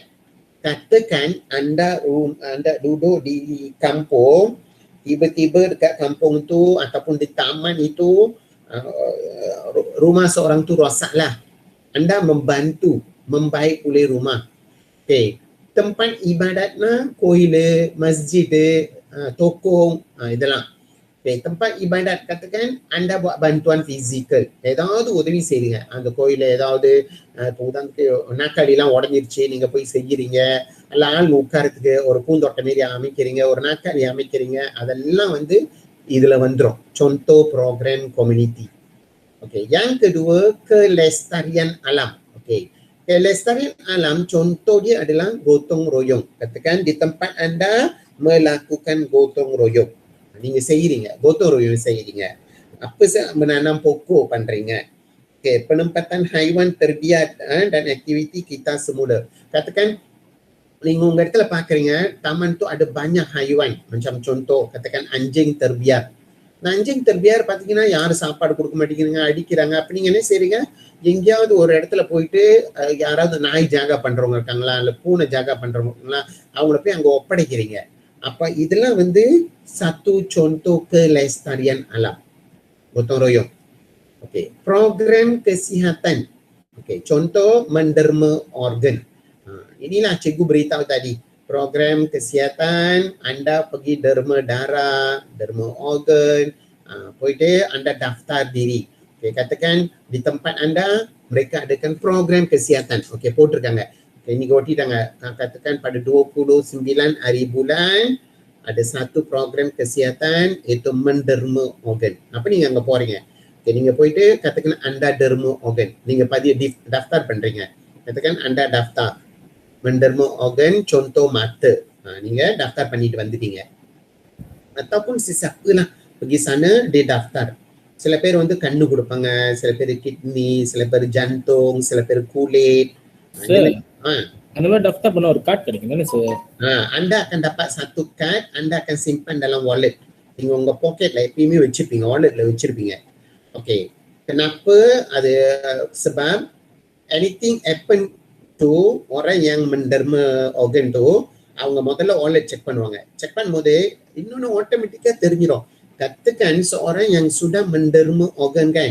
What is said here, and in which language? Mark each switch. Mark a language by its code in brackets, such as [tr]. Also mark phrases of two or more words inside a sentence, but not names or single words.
[ms] Katakan anda duduk di kampung, tiba-tiba dekat kampung tu ataupun di taman itu rumah seorang tu rosaklah. Anda membantu membaik pulih rumah. Okay, tempat ibadatnya koil, masjid, toko, இதெல்லாம். Okay, tempat ibadat katakan anda buat bantuan fizikal, [ta] ஏதாவது உதவி செய்றீங்க. அந்த கோயில ஏதாவது உதாரணத்துக்கு நாற்காலிலாம் உடஞ்சிருச்சு, நீங்க போய் செய்யறீங்க. அல்ல ஆள் உட்காரத்துக்கு ஒரு பூந்தோட்டம் மாரி அமைக்கிறீங்க, ஒரு நாற்காலி அமைக்கிறீங்க, அதெல்லாம் வந்து இதுல வந்துரும் [ms] contoh program community. Okay, yang kedua kelestarian alam. Okay, kelestarian alam contoh dia adalah gotong royong. Katakan di tempat anda melakukan gotong royong, [ta] நீங்க செய்யறீங்க [ms] gotong royong [ta] செய்யறீங்க. [ms] apa menanam pokok பண்றீங்க. Okay, penempatan haiwan terbiak dan aktiviti kita semula. Katakan [ta] நீங்க உங்க இடத்துல பாக்குறீங்க [ms] taman tu ada banyak haiwan, macam contoh katakan anjing terbiak. anjing terbiak [ta] பாத்தீங்கன்னா யாரும் சாப்பாடு கொடுக்க மாட்டேங்கிறீங்க, அடிக்கிறாங்க. அப்ப நீங்க என்ன செய்றீங்க, எங்கேயாவது ஒரு இடத்துல போயிட்டு யாராவது நாய் ஜாகா பண்றவங்க இருக்காங்களா, இல்ல பூனை ஜாகா பண்றவங்க இருக்காங்களா, அவங்கள போய் அங்க ஒப்படைக்கிறீங்க. அப்ப இதெல்லாம் வந்து [ms] satu contoh kelestarian alam, gotong royong. Okey, program kesihatan. Okey, contoh menderma organ. Inilah cikgu beritahu tadi, program kesihatan anda pergi derma darah, derma organ, போயிட்டு anda daftar diri. Okey, katakan di tempat anda mereka adakan program kesihatan. Okey, [ta] போட்டிருக்காங்க. இன்னைக்கு ஒட்டிட்டாங்க. [ms] katakan pada 29 hari bulan ada satu program kesihatan iaitu menderma organ. [ta] Apa நீங்க அங்க போறீங்க. Okay, நீங்க போயிட்டு [ms] katakan anda derma organ, [ta] நீங்க daftar பண்றீங்க. [ms] katakan anda daftar menderma organ contoh mata. [ta] நீங்க daftar பண்ணிட்டு வந்துட்டீங்க. [ms] ataupun sesiapa lah pergi sana dia daftar. [ta] சில பேர் வந்து கண்ணு கொடுப்பாங்க, சில பேர் கிட்னி, சில பேர் ஜantung, சில பேர் kulit. அந்த மாதிரி daftar பண்ண ஒரு கார்டு கிடைக்கும் தானே சார்? [ms] anda akan dapat satu card, anda akan simpan dalam wallet. [ta] நீங்க உங்க பாக்கெட்ல எப்பயுமே வச்சிருப்பீங்க, walletல வச்சிருப்பீங்க. [ms] Okay, kenapa ada sebab [en] anything happen to [ms] orang yang menderma organ tu, [ta] அவங்க முதல்ல wallet செக் பண்ணுவாங்க. செக் பண்ணும்போது இன்னொன்னு ஆட்டோமேட்டிக்கா தெரிஞ்சிடும். [ms] Katakan seorang yang sudah menderma organ kan.